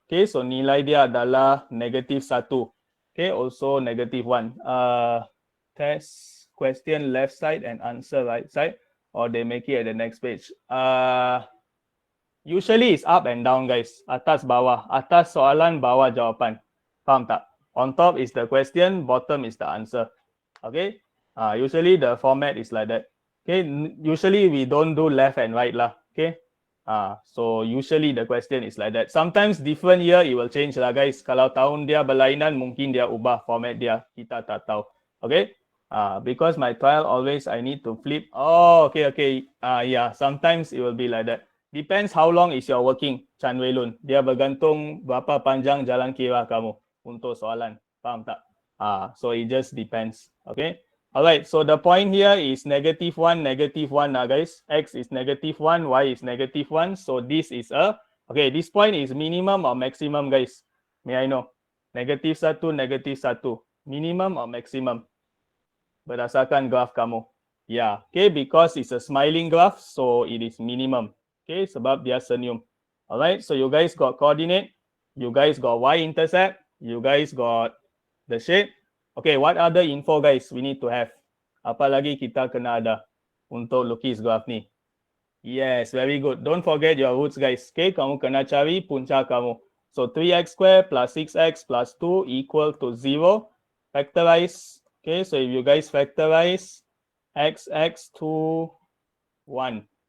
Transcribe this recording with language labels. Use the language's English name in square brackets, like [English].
[Malay] Okay, so nilai dia adalah -1. [English] Okay, also -1. Test question left side and answer right side, or they make it at the next page. Usually it's up and down, guys. [Malay] Atas bawah. Atas soalan, bawah jawapan. Faham tak? [English] On top is the question, bottom is the answer. Okay? Usually the format is like that. Okay? Usually we don't do left and right lah. Okay? So usually the question is like that. Sometimes different year it will change lah, guys. [Malay] Kalau tahun dia berlainan, mungkin dia ubah format dia. Kita tak tahu. Okay? [English] Because my trial always I need to flip. Oh, okay. Yeah, sometimes it will be like that. Depends how long is your working, Chan Wei Lun. [Malay] Dia bergantung berapa panjang jalan kira kamu untuk soalan. Faham tak? [English] So it just depends. Okay. Alright, so the point here is -1, -1 guys. X is -1, Y is -1. So this is okay, this point is minimum or maximum, guys? May I know? -1, -1. Minimum or maximum? [Malay] Berdasarkan graf kamu. [English] Yeah, okay, because it's a smiling graph, so it is minimum. Okay, [Malay] sebab dia senyum. [English] Alright, so you guys got coordinate, you guys got y-intercept, you guys got the shape. Okay, what other info, guys, we need to have? [Malay] Apa lagi kita kena ada untuk lukis graf ni? [English] Yes, very good. Don't forget your roots, guys. Okay, [Malay] kamu kena cari punca kamu. [English] So 3x square plus 6x plus 2 equal to 0. Factorize. Okay, so if you guys factorize x to 1.